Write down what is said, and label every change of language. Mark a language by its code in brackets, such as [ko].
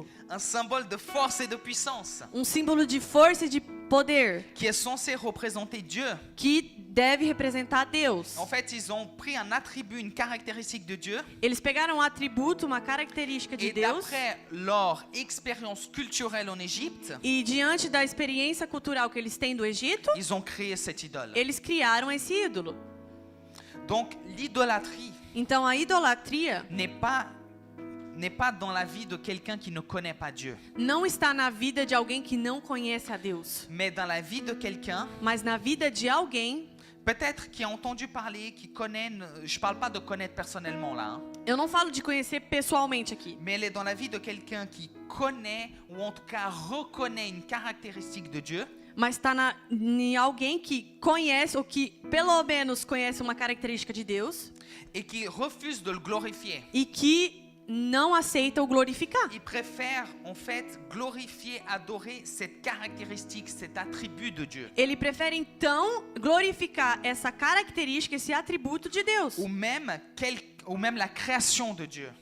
[fr] un symbole de force et de puissance. [pt] um símbolo de força e de poder, [fr] qui est censé représenter Dieu. [pt] que deve representar Deus. [fr] En fait, ils ont pris un attribut, une caractéristique de Dieu, [pt] Eles pegaram um atributo, uma característica de [fr] et [pt] Deus, [fr] d'après leur expérience culturelle en Égypte, [pt] e diante da experiência cultural que eles têm do Egito, [fr] ils ont créé cette idole. [pt] eles criaram esse ídolo. [fr] Donc, l'idolâtrie [pt] Então a idolatria [fr] n'est pas dans la vie de quelqu'un qui ne connaît pas Dieu, [pt] não está na vida de alguém que não conhece a Deus, [fr] mais dans la vie de quelqu'un, [pt] mas na vida de alguém. [fr] peut-être qui a entendu parler, qui connaît, je parle pas de connaître personnellement là, hein, [pt] Eu não falo de conhecer pessoalmente aqui, [fr] mais elle est dans la vie de quelqu'un qui connaît, ou en tout cas reconnaît une caractéristique de Dieu, [pt] mas está em alguém que conhece, ou que pelo menos conhece uma característica de Deus, [fr] et qui refuse de le glorifier. [pt] e que não aceita o glorificar. [fr] Il préfère en fait glorifier, adorer cette caractéristique, cet attribut de Dieu. [pt] Ele prefere então glorificar essa característica, esse atributo de Deus, [fr] Ou même la création de Dieu.